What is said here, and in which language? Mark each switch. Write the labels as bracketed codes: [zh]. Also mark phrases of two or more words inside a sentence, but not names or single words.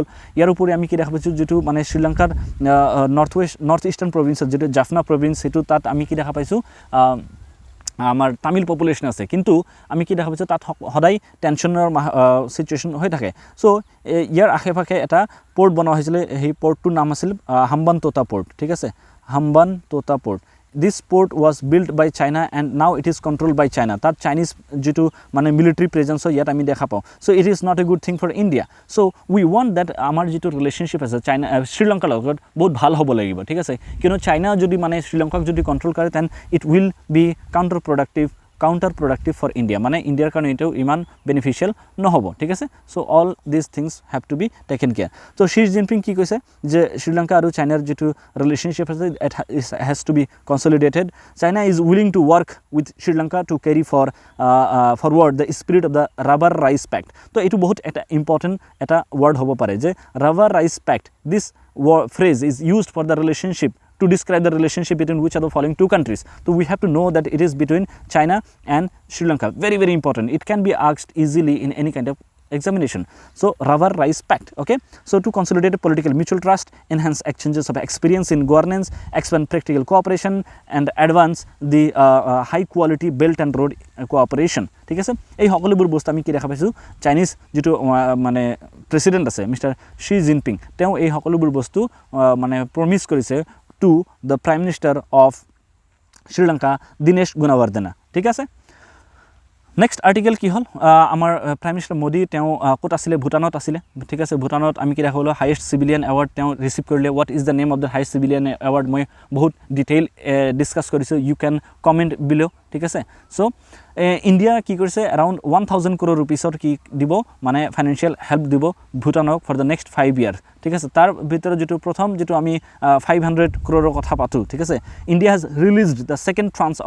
[as] ইয়াৰ উপৰি আমি কি দেখা পাইছোঁ, যিটো মানে শ্ৰীলংকাৰ [en] north eastern provinceত [as] যিটো জাফনা প্ৰভিন্স, সেইটো তাত আমি কি দেখা পাইছোঁ, আমাৰ [en] Tamil population [as] আছে, কিন্তু আমি কি দেখা পাইছোঁ তাত সদায় [en] tensionৰ situation [as] হৈ থাকে। চ' ইয়াৰ আশে পাশে এটা পৰ্ট বনোৱা হৈছিলে, সেই পৰ্টটোৰ নাম আছিল হাম্বানটোটা পৰ্ট, ঠিক আছে, হাম্বানটোটা পৰ্ট। [en] this port was build by China and now it is control by China. [as] তাত চাইনিজ যিটো মানে [en] military presence [as] ইয়াত আমি দেখা পাওঁ। [en] so it is not a good thing for India. so we want that [as] আমাৰ যিটো ৰিলেশ্যনশ্বিপ আছে চাইনা শ্ৰীলংকাৰ লগত বহুত ভাল হ'ব লাগিব, ঠিক আছে। কিয়নো চাইনা যদি মানে শ্ৰীলংকাক যদি কণ্ট্ৰল কৰে, [en] then it will be counter productive for India, [as] মানে ইণ্ডিয়াৰ কাৰণে এইটো ইমান বেনিফিচিয়েল নহ'ব, ঠিক আছে। [en] so all these things have to be taken care. [as] চ' শ্বি জিনপিং কি কৈছে যে শ্ৰীলংকা আৰু চাইনাৰ যিটো ৰিলেশ্যনশ্বিপ আছে, [en] it has to be consolidated. China is willing to work with Sri Lanka to carry forward the spirit of the Rubber Rice Pact. [as] তো এইটো বহুত এটা ইম্পৰ্টেণ্ট এটা ৱৰ্ড হ'ব পাৰে যে ৰাবাৰ ৰাইচ পেক্ট। [en] দিছ phrase is used for the relationship to describe the relationship between which are the following two countries. So we have to know that it is between China and Sri Lanka. Very, very important. It can be asked easily in any kind of examination. So Rubber Rice Pact, okay. So to consolidate political mutual trust, enhance exchanges of experience in governance, expand practical cooperation, and advance the high quality belt and road cooperation. [as] ঠিক আছে, এই সকলোবোৰ বস্তু আমি কি দেখা পাইছোঁ, চাইনিজ যিটো মানে প্ৰেচিডেণ্ট আছে মিষ্টাৰ শ্বি জিনপিং, তেওঁ এই সকলোবোৰ বস্তু মানে প্ৰমিছ কৰিছে [en] to the Prime Minister of Sri Lanka [as] দিনেশ গুণৱৰ্ধনা, ঠিক আছে। [en] next article [as] কি হ'ল আমাৰ [en] prime minister [as] মোদী তেওঁ ক'ত আছিলে ভূটানত আছিলে ঠিক আছে ভূটানত আমি কি দেখা হ'লো [en] highest civilian award [as] তেওঁ ৰিচিভ কৰিলে [en] what is the name of the highest civilian award [as] মই বহুত [en] detail discuss [as] কৰিছোঁ [en] you can comment below' [as] ঠিক আছে চ' ইণ্ডিয়া কি কৰিছে [en] around 1000 crore rupeesৰ [as] কি দিব মানে [en] financial help [as] দিব ভূটানক [en] for the next 5 years [as] ঠিক আছে তাৰ ভিতৰত যিটো প্ৰথম যিটো আমি 500 crore কথা পাতোঁ ঠিক আছে [en] India has released the second tranche of